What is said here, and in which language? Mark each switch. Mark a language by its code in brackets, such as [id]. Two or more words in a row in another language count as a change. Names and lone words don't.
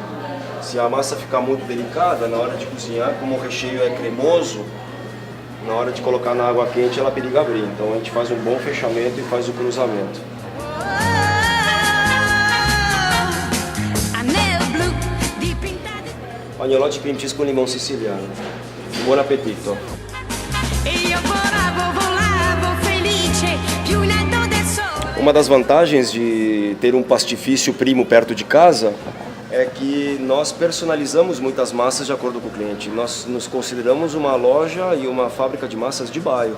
[pt] Se a massa ficar muito delicada, na hora de cozinhar, como o recheio é cremoso, na hora de colocar na água quente ela periga abrir. Então a gente faz um bom fechamento e faz o cruzamento. Agnolotti [en] cream cheese [pt] com limão siciliano. [it] Buon appetito! [pt] Uma das vantagens de ter um pastifício primo perto de casa é que nós personalizamos muitas massas de acordo com o cliente. Nós nos consideramos uma loja e uma fábrica de massas de bairro.